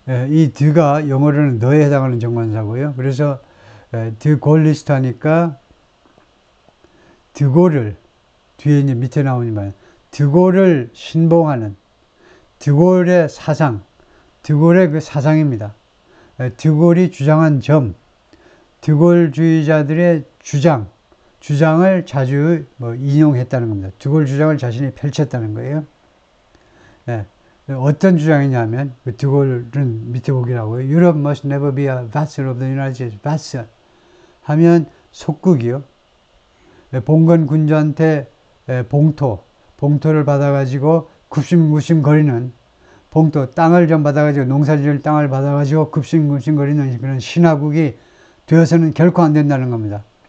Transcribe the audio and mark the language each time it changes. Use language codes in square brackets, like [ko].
[ko] 이 드가 영어로는 너에 해당하는 정관사고요. 그래서 드골리스트 하니까 드골을 뒤에 이제 밑에 나오지만 드골을 신봉하는 드골의 사상, 드골의 그 사상입니다. 드골이 주장한 점, 드골주의자들의 주장을 자주 인용했다는 겁니다. 드골 주장을 자신이 펼쳤다는 거예요. 어떤 주장이냐면 그 드골은 밑에 보기라고요. [en] Europe must never be a vassal of the United States. [ko] vassal 하면 속국이요. 봉건 군주한테 봉토를 받아가지고 굽신굽신거리는 봉토, 땅을 좀 받아가지고 농사지을 땅을 받아가지고 굽신굽신거리는 그런 신화국이 되어서는 결코 안 된다는 겁니다.